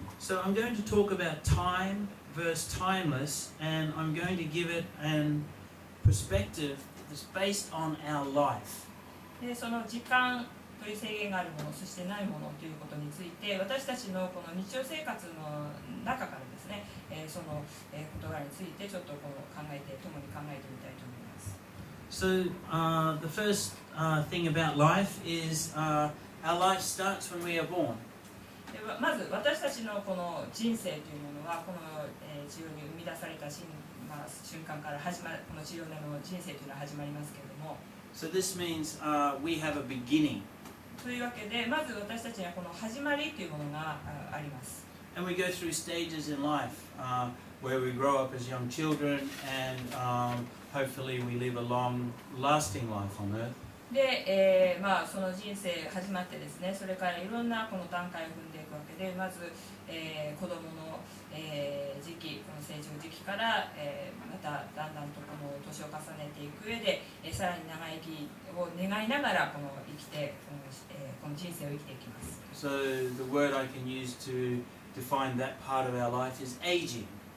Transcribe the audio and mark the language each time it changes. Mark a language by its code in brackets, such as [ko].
[en] So I'm going to talk about time versus timeless, and I'm going to give it an perspective that's based on our life. [ja] でその時間という制限があるもの、そしてないものということについて、私たちのこの日常生活の中からですね、その事柄についてちょっとこう共に考えてみたいと思います。 [en] So the first thing about life is our life starts when we are born. [ja] まず私たちのこの人生というものはこの地上に生み出された瞬間から始まる、この地上での人生というのは始まりますけれども。 [en] So this means we have a beginning. [ja] というわけで、まず私たちにはこの始まりというものがあります。 [en] And we go through stages in life where we grow up as young children and hopefully we live a long, lasting life on earth. [ja] で、その人生始まってですね、それからいろんなこの段階を踏んでいくわけで、まず、子供の、時期、この成長時期から、まただんだんとこの年を重ねていく上で、さらに長生きを願いながらこの生きてこの人生を生きていきます。 [en] So the word I can use to define that part of our life is aging.